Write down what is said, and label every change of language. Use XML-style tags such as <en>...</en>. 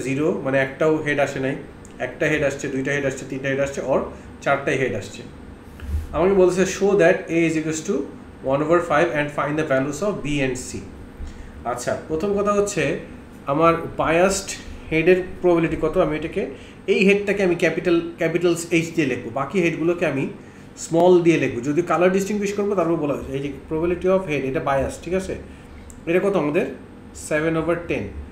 <bn>0 মানে একটাও হেড আসে নাই, একটা হেড আসছে, দুইটা হেড আসছে, তিনটা হেড আসছে, আর চারটাই হেড আসছে। আমাকে বলছে</bn> <en>Show that a is equals to 1/5 and find the values of b and c.</en> <bn>আচ্ছা, প্রথম কথা হচ্ছে আমার বায়াসড হেডের প্রবাবিলিটি কত? আমি এটাকে, এই হেডটাকে আমি ক্যাপিটালস এইচ দিয়ে লিখবো, বাকি হেডগুলোকে আমি স্মল দিয়ে লিখবো। যদি কালার ডিস্টিংগুইশ করবো তারপর বলা হয়েছে এই যে প্রবাবিলিটি অফ হেড, এটা বায়াস, ঠিক আছে? এটা কত আমাদের? 7/10।</bn>